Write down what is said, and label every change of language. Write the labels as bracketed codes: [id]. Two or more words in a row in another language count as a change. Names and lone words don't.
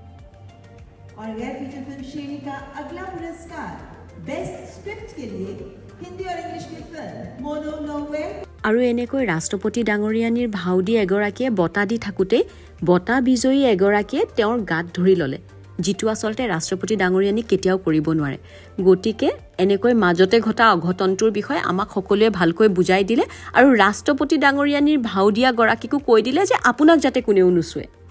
[hi] और गैर फीचर फिल्म श्रेणी का अगला पुरस्कार [en] best script [hi] के लिए हिंदी और इंग्लिश की फिल्म मोनो नोवे [as] আৰু এনেকৈ ৰাষ্ট্ৰপতি ডাঙৰীয়ানীৰ ভাও দি এগৰাকীয়ে বঁটা দি থাকোঁতেই বঁটা বিজয়ী এগৰাকীয়ে তেওঁৰ গাত ধৰি ল'লে, যিটো আচলতে ৰাষ্ট্ৰপতি ডাঙৰীয়ানীক কেতিয়াও কৰিব নোৱাৰে। গতিকে এনেকৈ মাজতে ঘটা অঘটনটোৰ বিষয়ে আমাক সকলোৱে ভালকৈ বুজাই দিলে আৰু ৰাষ্ট্ৰপতি ডাঙৰীয়ানীৰ ভাও দিয়া গৰাকীকো কৈ দিলে যে আপোনাক যাতে কোনেও নুচুৱে।